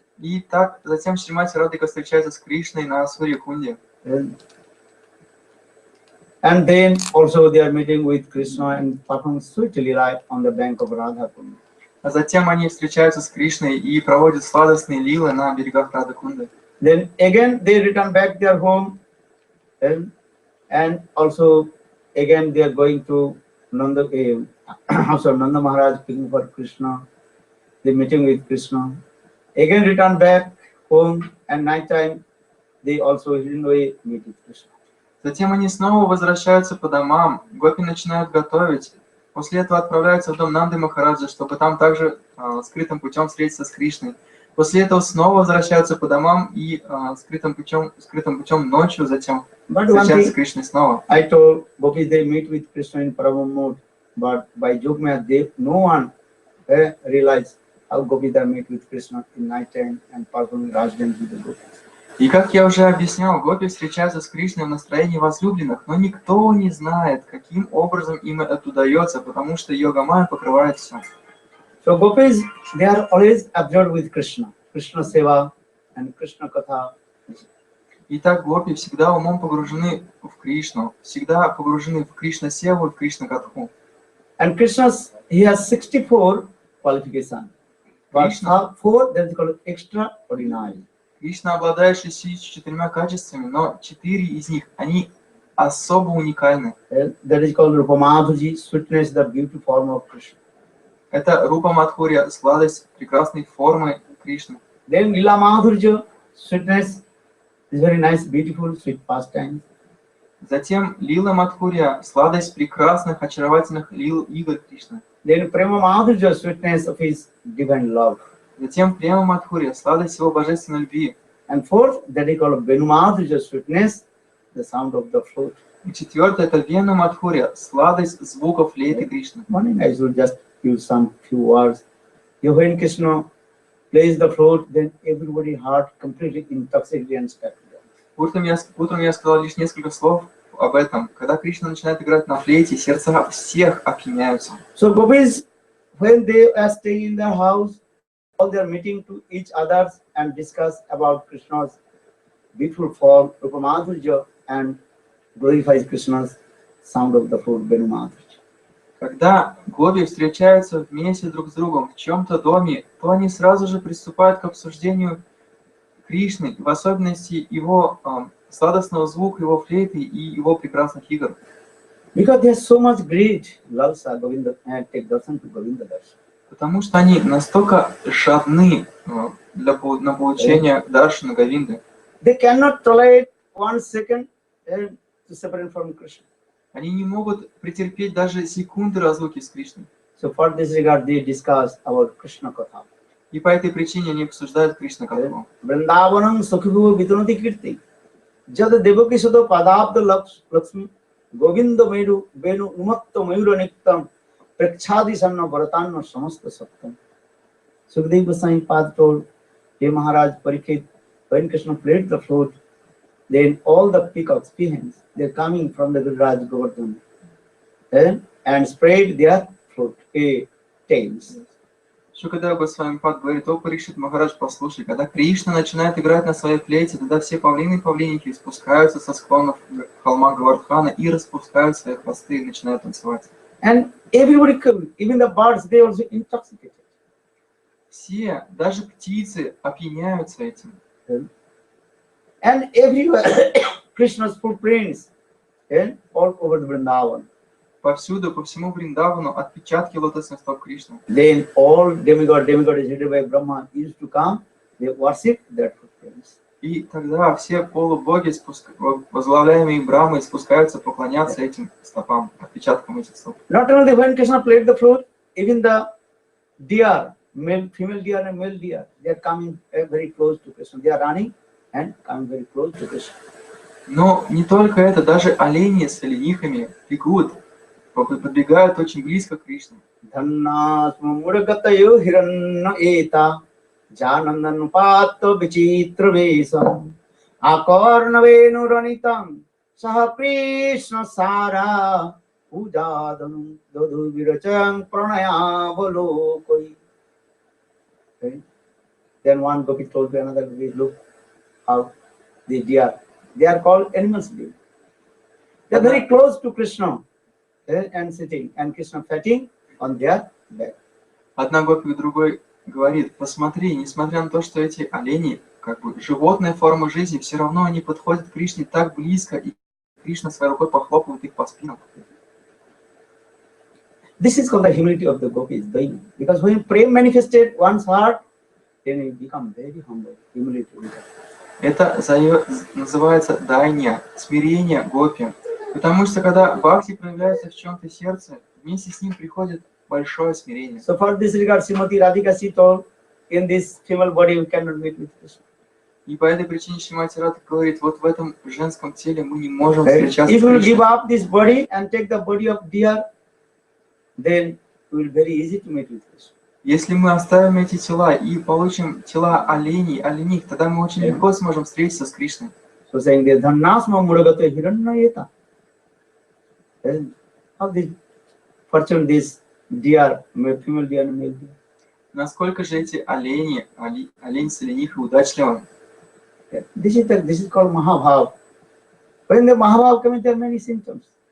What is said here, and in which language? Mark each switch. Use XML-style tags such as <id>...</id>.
<ru>И так затем Шримати Радхика встречается с Кришной на Сурья-кунде.</ru> <en>And then also they are meeting with Krishna and performing sweet lila on the bank of Radha Kunda.</en> <ru>А затем они встречаются с Кришной и проводят сладостные лилы на берегах Радha-кунды.</ru> <en>Then again they return back their home, and also again they are going to Nanda, house of Nanda Maharaj, picking for Krishna. They meeting with Krishna. Again return back home, and night time they also in a way meet with Krishna.</en> <ru>Затем они снова возвращаются по домам, гопи начинают готовить. После этого отправляются в дом Нанды Махараджа, чтобы там также скрытым путем встретиться с Кришной. После этого снова возвращаются по домам и скрытым путем ночью затем встречаются с Кришной снова.</ru> <en>I told gopis they meet with Krishna in Parama mode, but by Jogmaya no one realized how gopis they meet with Krishna in night time and performing Raj dance with the gopis.</en> <ru>И как я уже объяснял, гопи встречаются с Кришной в настроении возлюбленных, но никто не знает, каким образом им это удается, потому что йога-майя покрывает все.</ru> <en>So gopis, they are always absorbed with Krishna, Krishna Seva and Krishna Katha.</en> <ru>Итак, гопи всегда умом погружены в Кришну, всегда погружены в Кришна-севу и в Кришна-катху.</ru> <en>And Krishna, he has 64 qualifications, but 4 that is called extraordinary.</en> <ru>Кришна обладает 64 качествами, но 4 из них, они особо уникальны.</ru> <en>That is called Rupa Madhurji, sweetness, the beautiful form of Krishna.</en> <ru>Это Рупа Мадхурья, сладость прекрасной формы Кришны.</ru> <en>Then Lila Madhurja, sweetness, is very nice, beautiful, sweet pastime.</en> <ru>Затем Лила Мадхурья, сладость прекрасных, очаровательных лил игр Кришны.</ru> <en>Then Prema Madhurja, sweetness of his divine love.</en> <ru>Затем Према Мадхурья, сладость его божественной любви.</ru> <en>And fourth, that is called Venu Madhurja, sweetness, the sound of the flute.</en> <ru>И четвертое – это Вена Мадхурья, сладость звуков флейты Кришны.</ru> <en>Morning I should just use some few words. When Krishna plays the flute, then everybody's heart completely intoxicated and stuck.</en> <ru>Утром я сказал лишь несколько слов об этом. Когда Кришна начинает играть на флейте, сердца всех опьяняются.</ru> <en>So gopis, when they are staying in their house, all they are meeting to each other and discuss about Krishna's beautiful form, Rupa Madhurja, and glorifies Krishna's sound of the flute, Venu Madhurja.</en> <ru>Когда гопи встречаются вместе друг с другом в чем-то доме, то они сразу же приступают к обсуждению Кришны, в особенности его сладостного звука, его флейты и его прекрасных игр.</ru> <en>Because they are so much great, lalsa Govinda, and take darshan to Govinda darshan.</en> <ru>Потому что они настолько жадны на получение даршана Говинды.</ru> <en>They cannot tolerate 1 second to separate from Krishna.</en> <ru>Они не могут претерпеть даже секунды разлуки с Кришной.</ru> <en>So for this regard, they discuss about Krishna Katha.</en> <ru>И по этой причине они обсуждают Кришна Катху.</ru> <sa>Vrindavanam Sukhibu Vidunati Kirti. Jad Devaki Sudo Padabda Lakshmi Govinda Meru Venu Umatto Mayura Niktam Prekshadi Sanna Bharatanna Samasta Sattam.</sa> <en>Sukadeva Goswami Pad told, Hey Maharaj Parikshit, when Krishna played the flute, then all the peacocks, peahens, they're coming from the Giriraj Govardhan and spread their flute, tails.</en> <ru>Шукадева Госвами Пад говорит: о Парикшит Махарадж, послушай, когда Кришна начинает играть на своей флейте, тогда все павлины и павлиники спускаются со склонов холма Гавардхана и распускают свои хвосты и начинают танцевать.</ru> <en>And everybody comes, even the birds, they also intoxicated.</en> <ru>Все, даже птицы, опьяняются этим.</ru> <en>And everywhere, Krishna's footprints all over the Vrindavan.</en> <ru>Повсюду, по всему Вриндавану отпечатки лотосных стоп Кришны.</ru> <en>Then all demigod is headed by Brahma used to come, they worship their footprints.</en> <ru>И тогда все полубоги, возглавляемые Брамой, спускаются поклоняться этим стопам, отпечаткам этих стоп.</ru> <en>Not only when Krishna played the flute, even the deer, female deer and male deer, they are coming very close to Krishna. They are running and coming very close to Krishna.</en> <ru>Но не только это, даже олени с оленихами бегут, подбегают очень близко к Кришне.</ru> <sa>Dhanna smuragatayo hiranna eta janandan pato vichitra vesam akarna venu ranitam saha Krishna sara pujadam dodhu viracham pranaya volokoi.</sa> <en>Then one gopi told to another gopi, look how the deer, they are called animals. They are very close to Krishna. And sitting, and Krishna fatting on their back.</en> <ru>Одна гопи к другой говорит: посмотри, несмотря на то, что эти олени, как бы животная форма жизни, все равно они подходят к Кришне так близко, и Кришна своей рукой похлопывает их по спинам.</ru> <en>This is called the humility of the gopis, because when prem manifested one's heart, then it become very humble. Humility.</en> <ru>Это называется дайня, смирение гопи. Потому что когда бхакти проявляется в чем-то сердце, вместе с ним приходит большое смирение.</ru> <en>So for this regard, Srimati Radhika she told, in this female body we cannot meet with Krishna.</en> <ru>И по этой причине Шримати Радха говорит: вот в этом женском теле мы не можем встречаться</ru> <en>If</en> <ru>с</ru> <en>we will</en> <ru>Кришной.</ru> <en>give up this body and take the body of deer, then it will very easy to meet with Krishna.</en> <ru>Если мы оставим эти тела и получим тела оленей, олених, тогда мы очень легко сможем встретиться с Кришной.</ru> <en>So saying that</en> <sa>Dhanasma Muragata Hiranyayeta.</sa> <en>How this fortune, this deer, female deer and male deer.</en> <ru>Насколько же эти олени, олень с оленихой удачливы?</ru> <en>This is called Mahabhav. When the Mahabhav comes, there are many symptoms.</en>